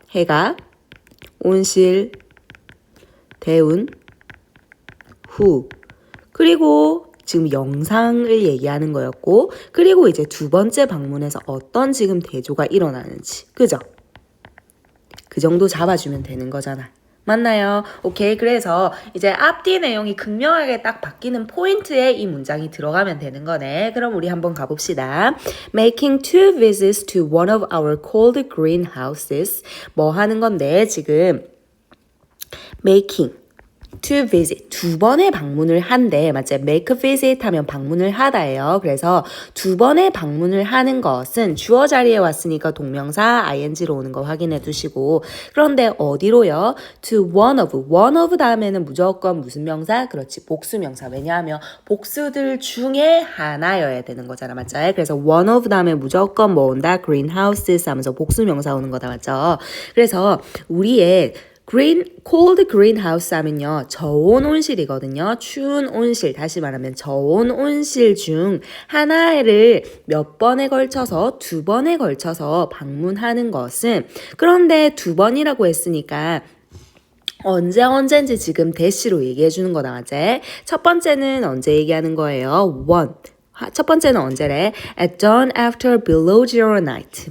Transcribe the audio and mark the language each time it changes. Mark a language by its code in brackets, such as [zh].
[ko] 해가 온실 데운 후 그리고 지금 영상을 얘기하는 거였고 그리고 이제 두 번째 방문에서 어떤 지금 대조가 일어나는지 그죠? 그 정도 잡아주면 되는 거잖아. 맞나요? 오케이. 그래서 이제 앞뒤 내용이 극명하게 딱 바뀌는 포인트에 이 문장이 들어가면 되는 거네. 그럼 우리 한번 가봅시다. [en] Making two visits to one of our cold greenhouses. [ko] 뭐 하는 건데 지금 [en] making to visit [ko] 두 번의 방문을 한대. 맞지? make a visit 하면 방문을 하다예요. 그래서 두 번의 방문을 하는 것은 주어 자리에 왔으니까 동명사 ing로 오는 거 확인해 두시고 그런데 어디로요? to one of 다음에는 무조건 무슨 명사? 그렇지. 복수명사. 왜냐하면 복수들 중에 하나여야 되는 거잖아. 맞죠? 그래서 one of 다음에 무조건 뭐 온다? greenhouses 하면서 복수명사 오는 거다. 맞죠? 그래서 우리의 cold greenhouse 하면요. 저온 온실이거든요. 추운 온실, 다시 말하면 저온 온실 중 하나를 몇 번에 걸쳐서 두 번에 걸쳐서 방문하는 것은 그런데 두 번이라고 했으니까 언제인지 지금 대시로 얘기해 주는 거다, 맞지? 첫 번째는 언제 얘기하는 거예요? one. 첫 번째는 언제래? [en] At dawn after below zero night.